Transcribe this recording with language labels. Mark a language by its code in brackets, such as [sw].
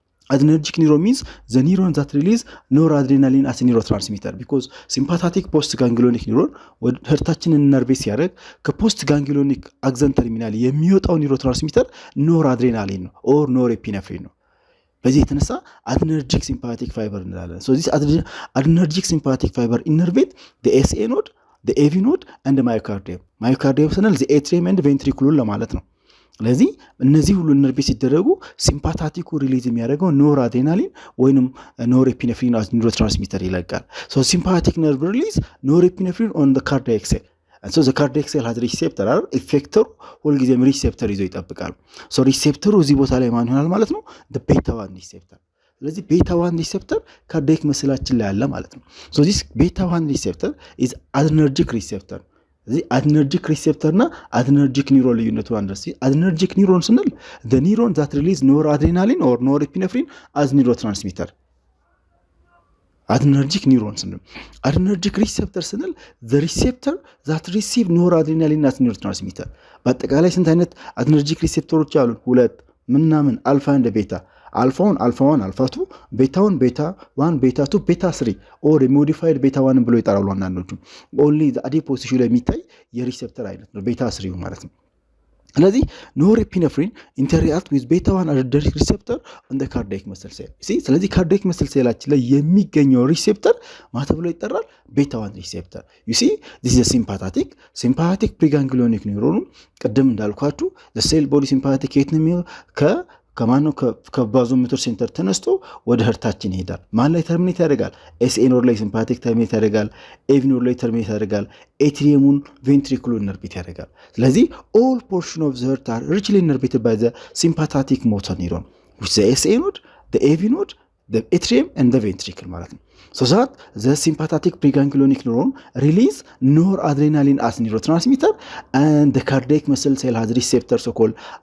[en] adrenergic neuron means the neuron that release noradrenaline as a neurotransmitter, because sympathetic post ganglionic neuron [am] ወደ ህርታችንን ኢነርቤት ሲያደርግ ከፖስት ጋንግሊዮኒክ አክሰን ተርሚናል የሚወጣው ኒውሮትራንስሚተር ኖራድሬናሊን ነው ኦር ኖሬፒኔፍሪን ነው። በዚህ የተነሳ adrenergic sympathetic fiber እንላለን። [en] so this adrenergic sympathetic fiber innervate the SA node, the AV node and the myocardium. [am] myocardium ስንል [en] the atrium and ventricle [am] ለማለት ነው። ስለዚህ እነዚህ ሁሉ ኢነርቬት ሲደረጉ ሲምፓታቲኩ ሪሊዝ የሚያደርገው ኖራድሬናሊን ወይንም ኖሬፒኔፍሪን as neurotransmitter ይለቃል። [en] so sympathetic nerve release norepinephrine on the cardiac cell, and so the cardiac cell has receptor are effector [am] ሁልጊዜም ሪሴፕተር ይዞ ይጠብቃል። so ሪሴፕተሩ እዚህ ቦታ ላይ ማን ይሆናል ማለት ነው? [en] the beta 1 receptor። [am] ስለዚህ beta 1 receptor ካርዲያክ መስላችን ላይ አለ ማለት ነው። [en] so this beta 1 receptor is adrenergic receptor። [am] ስለዚህ adrenergic receptor እና adrenergic neuron ልዩነቱ አንደርስ። [en] adrenergic neuron ስንል the neuron that release noradrenaline or norepinephrine as neurotransmitter. adrenergic neurons ስንል adrenergic receptor ስንል the receptor that receive noradrenaline as neurotransmitter። [am] በአጠቃላይ ስንት አይነት adrenergic receptors አሉ? ሁለት ምናምን አልፋ እንደ ቤታ። አልፋውን አልፋ 1 አልፋ 2፣ ቤታውን ቤታ 1 ቤታ 2 ቤታ 3 or modified ቤታ 1 ብሎ ይጠራሉ አንዳንዶቹ። [en] only the adipose tissue [am] ላይ የሚታይ የሪሴፕተር አይነት ነው ቤታ 3 ማለት ነው። ስለዚህ ኖሬፒኔፍሪን [en] ኢንተሪአክት ዊዝ ቤታ 1 adrenergic receptor on the cardiac muscle cell. [am] ስለዚህ cardiac muscle cellችን ላይ የሚገኘው ሪሴፕተር ማታ ብሎ ይጠራል ቤታ 1 receptor. [en] you see this is a sympathetic preganglionic neuron። [am] ቅድም እንዳልኳችሁ the cell body sympathetic የት ነው ከማኑ ከባዞሞተር ሴንተር ተነስቶ ወደ ህርታችን ይሄዳል። ማን ላይ ተርሚኔት ያደርጋል? SA ኖድ ላይ ሲምፓቲክ ተርሚኔት ያደርጋል። AV ኖድ ላይ ተርሚኔት ያደርጋል። ኤትሪየሙን ቬንትሪኩሉን ኢነርቬት ያደርጋል። [en] ስለዚህ all portion of the heart are richly innervated by the sympathetic motor neuron, which the SA node, the AV node, the atrium and the ventricle ማለት ነው። so that the sympathetic preganglionic neuron release noradrenaline as neurotransmitter and the cardiac muscle cell has receptor so called